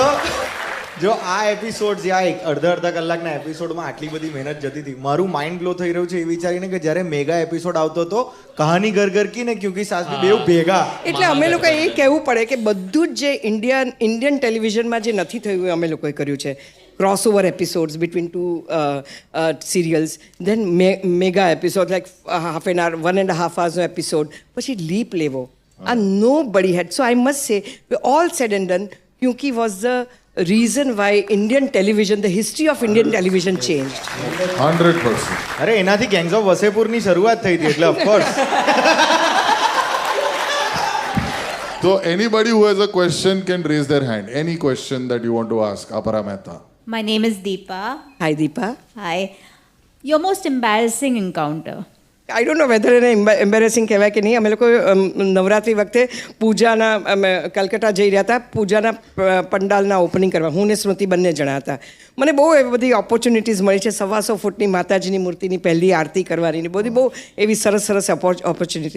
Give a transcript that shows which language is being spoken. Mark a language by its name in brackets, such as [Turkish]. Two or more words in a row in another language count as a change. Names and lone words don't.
[Gujarati] જો આ એપિસોડ જ્યાં અડધા કલાકના એપિસોડમાં આટલી બધી મહેનત જતી હતી, મારું [English] mind blow [Gujarati] થઈ રહ્યું છે એ વિચારીને કે જ્યારે [English] mega episode [Gujarati] આવતો હતો કહાની ઘર ઘર કી ને ક્યુંકી સાસ ભી બેવ ભેગા. એટલે અમે લોકો એ કહેવું પડે કે બધું જ જે [English] Indian televisionમાં [Gujarati] જે નથી થયું એ અમે લોકોએ કર્યું છે. [English] crossover episodes between 2 serials, then mega episodes like half an hour, 1.5 hours no episode. [Gujarati] પછી leap levo. [English] And nobody had. So I must say, all said and done, Kyunki was the reason why Indian television, the history of Indian television changed. 100%. [Gujarati] અરે એનાથી ગેંગ્સ ઓફ વસેપુરની શરૂઆત થઈ હતી, એટલે ઓફકોર્સ. [English] So anybody who has a question can raise their hand. Any question that you want to ask Apara Mehta. My name is Deepa. Hi Deepa. Hi. Your most embarrassing encounter? I don't know whether [Gujarati] એને એમ્બેરેસિંગ કહેવાય કે નહીં. અમે લોકો નવરાત્રિ વખતે પૂજાના અમે કલકત્તા જઈ રહ્યા હતા, પૂજાના પંડાલના ઓપનિંગ કરવા. હું ને સ્મૃતિ બંને જણા હતા. મને બહુ એવી બધી ઓપોર્ચ્યુનિટીઝ મળી છે. 125 ફૂટની માતાજીની મૂર્તિની પહેલી આરતી કરવાની, બધી બહુ એવી સરસ ઓપોર્ચ્યુનિટીઝ.